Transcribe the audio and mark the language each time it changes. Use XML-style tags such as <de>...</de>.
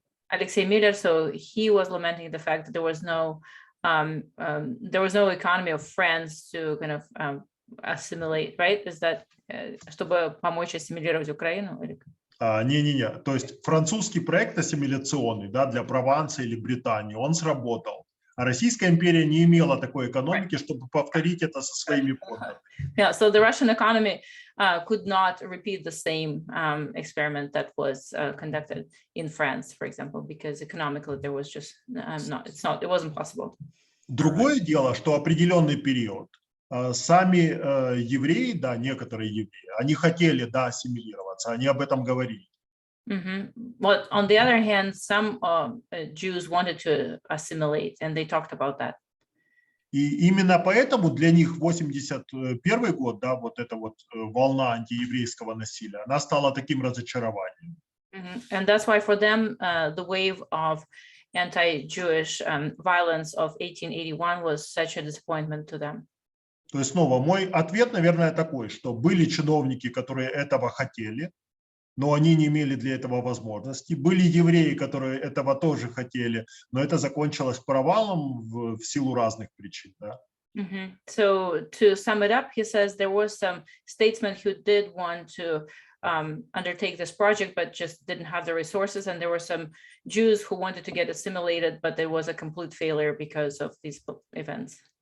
<en>Alexei Miller. So he was lamenting the fact that there was no economy of France to kind of assimilate, right? Is that</en> <ru>чтобы помочь ассимилировать Украину? Не-не-не, то есть французский проект ассимиляционный, да, для Прованса или Британии, он сработал. А Российская империя не имела такой экономики, чтобы повторить это со своими подданными.</ru> <en>Yeah, so the Russian economy could not repeat the same experiment that was conducted in France, for example, because economically there was just it wasn't possible.</en> <ru>Другое дело, что определенный период сами евреи, да, некоторые евреи, они хотели, да, ассимилироваться, они об этом говорили.</ru> <en>But on the other hand, some Jews wanted to assimilate, and they talked about that.</en> <ru>И именно поэтому для них 81 год, да, вот эта вот волна антиеврейского насилия, она стала таким разочарованием.</ru> <en>And that's why for them, the wave of anti-Jewish violence of 1881 was such a disappointment to them.</en> <ru>То есть снова мой ответ, наверное, такой, что были чиновники, которые этого хотели, но они не имели для этого возможности. Были евреи, которые этого тоже хотели, но это закончилось провалом в силу разных причин. Да?</ru> <en>So to sum it up, he says there was some statesmen who did want to undertake this project, but just didn't have the resources. And there were some Jews who wanted to get assimilated, but there was a complete failure because of these events.</en>